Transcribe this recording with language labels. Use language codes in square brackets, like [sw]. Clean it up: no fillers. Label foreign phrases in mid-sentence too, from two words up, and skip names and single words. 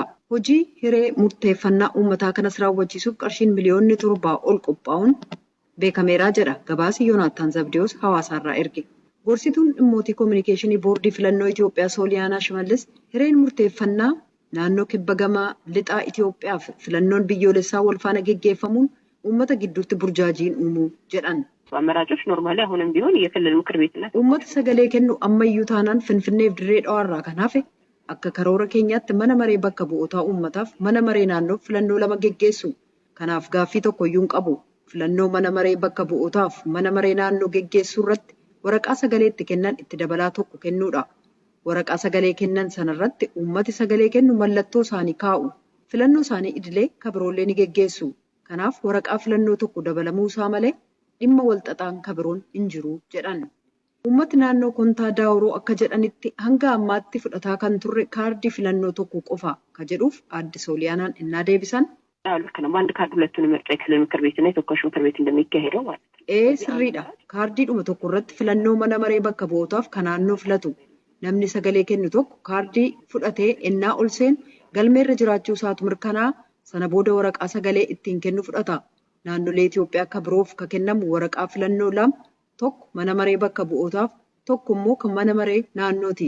[om] Hojii hiree murteeffannaa uummataa kanas raawwachiisuuf qarshiin miliyoonni 7 ol qophaa'uun beekameeraa jedha gabaasi Yoonaattaan Zabdiyoos hawaasaarraa erge. Gorsituun dhimmootii koominikeeshinii boordii filannoo Itoophiyaa Sooliyaanaa Shimallis hireen murteeffannaa naannoo kibba gama lixaa Itoophiyaaf filannoon biyyoolessaa wal faana geggeeffamuun uummata gidduutti burjaajiin uumuu jedhan. [am] አመራጮች ኖርማሊ አሁንም ቢሆን የክልል ምክር ቤትና [om] uummata sagalee kennu ammayyuu taanaan Finfinneef Dirree Dhawaarraa kan hafe akka karoora keenyaatti mana maree bakka bu'ootaa uummataaf mana maree naannoo filannoo 2 geggeessu. Kanaaf gaaffii tokkoyyuu hin qabu. Filannoo mana maree bakka bu'ootaaf mana maree naannoo geggeessuu irratti waraqaa sagalee itti kennan itti dabalaa tokko kennuudha. Waraqaa sagalee kennan sanarratti uummati sagalee kennu mallattoo isaanii kaa'u. Filannoo isaanii idilee kabiroollee ni geggeessu. Kanaaf waraqaa filannoo tokko dabalamuu isaa malee dhimma walxaxaan kabiroon hin jiru jedhan. Uummati naannoo Kontaa Daawuroo akka jedhanitti hanga ammaatti fudhataa kan turre kaardii filannoo tokko qofa ka jedhuuf aadde Sooliyaanaan innaa deebisan. [am] ልክ ነው በአንድ ካርድ ሁለቱን ምርጫ የክልል ምክር ቤትና የተወካዮች ምክር ቤት እንደሚካሄደው ማለት ነው። [om] Sirriidha. Kaardiidhuma tokko irratti filannoo mana maree bakka bu'ootaaf kan naannoo filatu. Namni sagalee kennu tokko kaardii fudhatee innaa ol seenu galmeerra jiraachuu isaatu mirkanaa sana booda waraqaa sagalee ittiin kennu fudhata. Naannolee Itoophiyaa akka biroof ka kennamu waraqaa filannoo 2 tokko mana maree bakka bu'ootaaf tokko immoo kan mana maree naannooti.